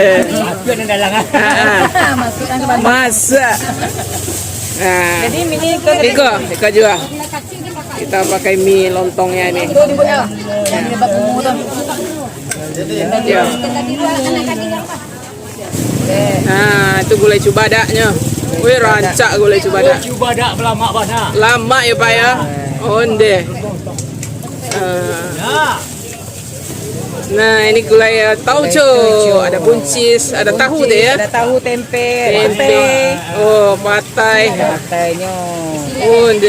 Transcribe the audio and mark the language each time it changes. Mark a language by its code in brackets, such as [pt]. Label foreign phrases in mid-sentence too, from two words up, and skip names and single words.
[id] Masukkan ke bandung. Masa. Nah. Jadi mie ke Ika juga. Kita pakai mie lontongnya nih. itu dibuat ya. Yang lebat ungu tuh. Ya. Nah, itu gulai cubadaknya. [min] Wih, rancak gulai cubadak. [id] Cubadak lama banget. Lama ya Pak ya. Onde. Nah, ini gulai tauco. Ada buncis, ada tahu deh ya. Ada tahu tempe. Tempe. Oh, patai. Partainya. Onde.